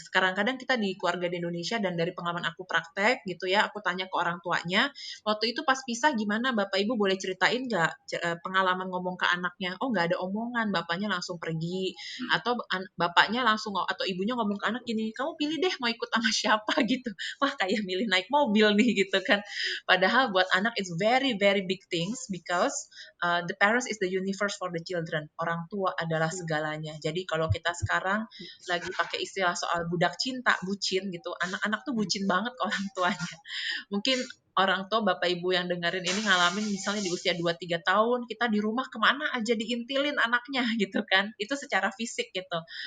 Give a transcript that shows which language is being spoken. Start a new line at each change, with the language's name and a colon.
Indonesian: Kadang-kadang kita di keluarga di Indonesia dan dari pengalaman aku praktek gitu ya, aku tanya ke orang tuanya, waktu itu pas pisah gimana Bapak Ibu boleh ceritain nggak pengalaman ngomong ke anaknya? Oh nggak ada omongan, bapaknya langsung pergi. Atau bapaknya langsung atau ibunya ngomong ke anak gini, kamu pilih deh mau ikut sama siapa gitu. Wah kayak milih naik mobil nih gitu kan. Padahal buat anak
English: it's very very big things because the parents is the universe for the children.
Indonesian: Orang tua adalah segalanya. Jadi kalau kita sekarang lagi pakai istilah soal budak cinta, bucin gitu, anak-anak tuh mhm, bucin banget ke orang tuanya. Mungkin orang tua bapak ibu yang dengerin ini ngalamin misalnya di usia 2-3 tahun kita di rumah kemana aja diintilin anaknya gitu kan, itu secara fisik gitu.